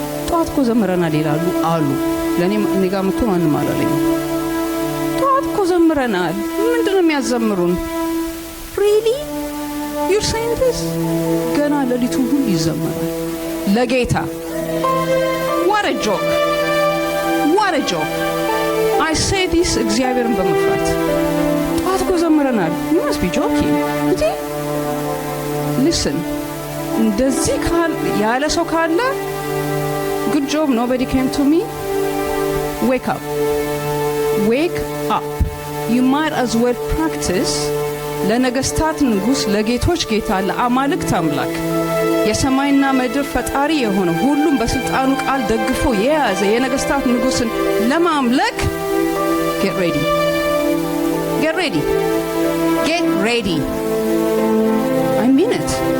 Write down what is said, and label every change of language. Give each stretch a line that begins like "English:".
Amharic: ጧት እኮ ዘምረናል ይላሉ አሉ። ለኔ እኔ ጋር መጥቶ ማንም አላለኝ። ጧት እኮ ዘምረናል ምንድነው የሚያዘምሩን?
English: really you're saying this?
Amharic: ገና ለሊቱ ሁሉ ይዘመራል ለጌታ።
English: what a joke, what a joke. I say this
Amharic: እግዚአብሔርን በመፍራት ጧት እኮ ዘምረናል።
English: you must be joking. listen,
Amharic: እንደዚህ ያለ ሰው ካለ
English: good job, nobody came to me. Wake up, wake up. You might as well practice
Amharic: ለነገስታት ንጉስ ለጌቶች ጌታ ለአማልክት አምላክ የሰማይና ምድር ፈጣሪ የሆነ ሁሉም በስልጣኑ ቃል ደግፎ የያዘ የነገስታት ንጉስን ለማምለክ
English: get ready, get ready, get ready. I mean it.